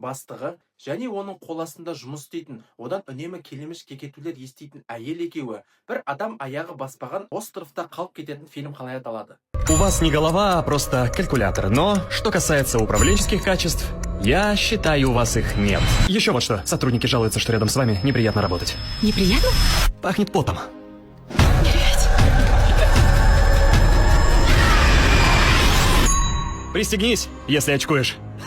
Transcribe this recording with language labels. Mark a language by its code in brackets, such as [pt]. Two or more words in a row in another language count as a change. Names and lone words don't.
[kk] бастығы және оның қол астында жұмыс істейтін, одан үнемі келемеш кекетулер еститін әйел екеуі бір адам аяғы баспаған островта қалып кететін фильм қалай аталады? [ru] У вас не голова, а просто калькулятор. Но, что касается управленческих качеств, я считаю, у вас их нет. Еще вот что. Сотрудники жалуются, что рядом с вами неприятно работать. Неприятно? Пахнет потом. Пристегнись, если очкуешь.